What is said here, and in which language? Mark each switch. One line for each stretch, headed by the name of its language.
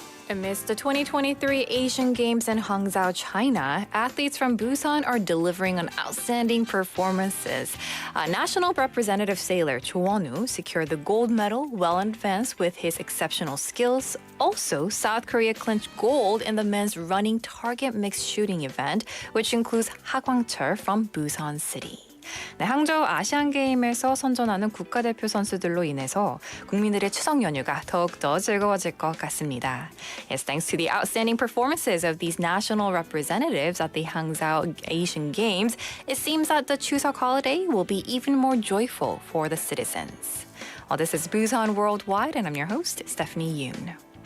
English: Amidst the 2023 Asian Games in Hangzhou, China, athletes from Busan are delivering on outstanding performances. National representative sailor Cho Won-woo secured the gold medal well in advance with his exceptional skills. Also, South Korea clinched gold in the men's running target mixed shooting event, which includes Ha Kwang-chul from Busan City.
Korean: 네, 항저우 아시안게임에서 선전하는 국가대표 선수들로 인해서 국민들의 추석 연휴가 더욱더 즐거워질 것 같습니다.
English: Yes, thanks to the outstanding performances of these national representatives at the Hangzhou Asian Games, it seems that the Chuseok holiday will be even more joyful for the citizens. Well, this is Busan Worldwide, and I'm your host, Stephanie Yoon.